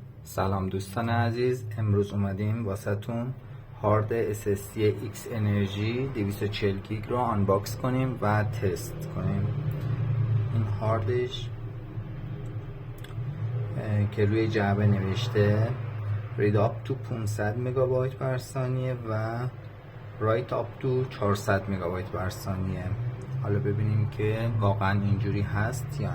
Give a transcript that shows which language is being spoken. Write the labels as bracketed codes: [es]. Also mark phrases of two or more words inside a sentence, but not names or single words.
[fa] سلام دوستان عزیز، امروز اومدیم واسهتون هارد SSD X انرژی 240 گیگ رو آنباکس کنیم و تست کنیم. این هاردش که روی جعبه نوشته [en] read up to [fa] 500 مگابایت بر ثانیه و [en] write up to [fa] 400 مگابایت بر ثانیه. حالا ببینیم که واقعا اینجوری هست یا نه.